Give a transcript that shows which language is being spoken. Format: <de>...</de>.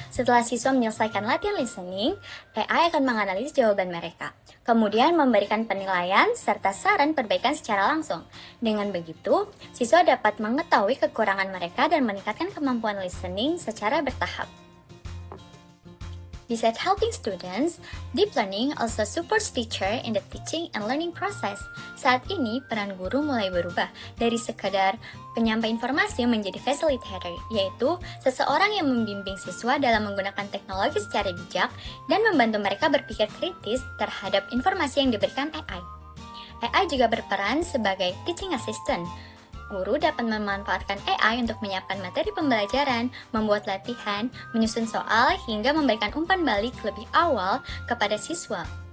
<id>Setelah siswa menyelesaikan latihan listening, AI akan menganalisis jawaban mereka, kemudian memberikan penilaian serta saran perbaikan secara langsung. Dengan begitu, siswa dapat mengetahui kekurangan mereka dan meningkatkan kemampuan listening secara bertahap.</id> <en>Besides helping students, deep learning also supports teacher in the teaching and learning process.</en> <id>Saat ini, peran guru mulai berubah dari sekadar penyampai informasi menjadi facilitator, yaitu seseorang yang membimbing siswa dalam menggunakan teknologi secara bijak dan membantu mereka berpikir kritis terhadap informasi yang diberikan AI. AI juga berperan sebagai teaching assistant. Guru dapat memanfaatkan AI untuk menyiapkan materi pembelajaran, membuat latihan, menyusun soal, hingga memberikan umpan balik lebih awal kepada siswa.</id>